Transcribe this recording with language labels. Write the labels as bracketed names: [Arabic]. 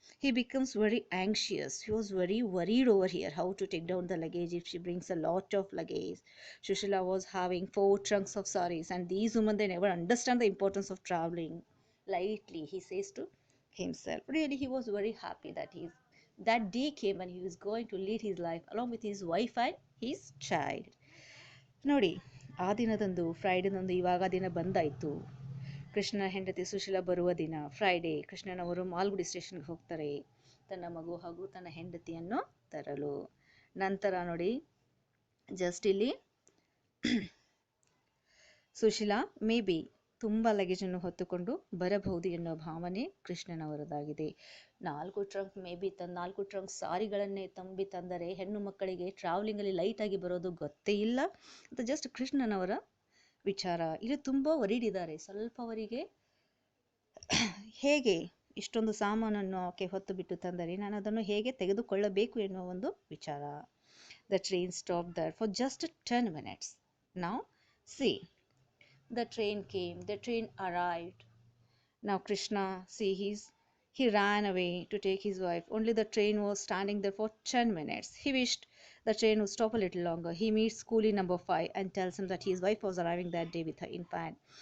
[English] He becomes very anxious. He was very worried over here how to take down the luggage if she brings a lot of luggage. Sushila was having 4 trunks of saris, and these women, they never understand the importance of traveling lightly, he says to himself. Really, he was very happy that day came when he was going to lead his life along with his wife and his child. [Kannada] ನೋಡಿ, ಆ ದಿನದಂದು ಫ್ರೈಡೇದಂದು ಇವಾಗ ದಿನ ಬಂದಾಯಿತು. ಕೃಷ್ಣನ ಹೆಂಡತಿ ಸುಶೀಲಾ ಬರುವ ದಿನ Friday. ಕೃಷ್ಣನವರು Malgudi ಸ್ಟೇಷನ್ಗೆ ಹೋಗ್ತಾರೆ ತನ್ನ ಮಗು ಹಾಗೂ ತನ್ನ ಹೆಂಡತಿಯನ್ನು ತರಲು. ನಂತರ ನೋಡಿ, ಜಸ್ಟ್ ಇಲ್ಲಿ ಸುಶೀಲಾ ಮೇ ಬಿ ತುಂಬ ಲಗೇಜನ್ನು ಹೊತ್ತುಕೊಂಡು ಬರಬಹುದು ಎನ್ನುವ ಭಾವನೆ ಕೃಷ್ಣನವರದಾಗಿದೆ. 4 trunk may be 4 trunk ಸಾರಿಗಳನ್ನೇ Thambi ತಂದರೆ ಹೆಣ್ಣು ಮಕ್ಕಳಿಗೆ ಟ್ರಾವೆಲಿಂಗಲ್ಲಿ ಲೈಟಾಗಿ ಬರೋದು ಗೊತ್ತೇ ಇಲ್ಲ ಅಂತ ಜಸ್ಟ್ ಕೃಷ್ಣನವರ ವಿಚಾರ. ಇಲ್ಲಿ ತುಂಬ ಒರಿಡಿದ್ದಾರೆ. ಸ್ವಲ್ಪ ಅವರಿಗೆ ಹೇಗೆ ಇಷ್ಟೊಂದು ಸಾಮಾನನ್ನು ಆಕೆ ಹೊತ್ತು ಬಿಟ್ಟು ತಂದರೆ ನಾನು ಅದನ್ನು ಹೇಗೆ ತೆಗೆದುಕೊಳ್ಳಬೇಕು ಎನ್ನುವ ಒಂದು ವಿಚಾರ. [English] The train stop there for just 10 minutes. Now see, the train came, the train arrived. Now Krishna, see, he ran away to take his wife. Only the train was standing there for 10 minutes. He wished the train would stop a little longer. He meets coolie number 5 and tells him that his wife was arriving that day with her infant.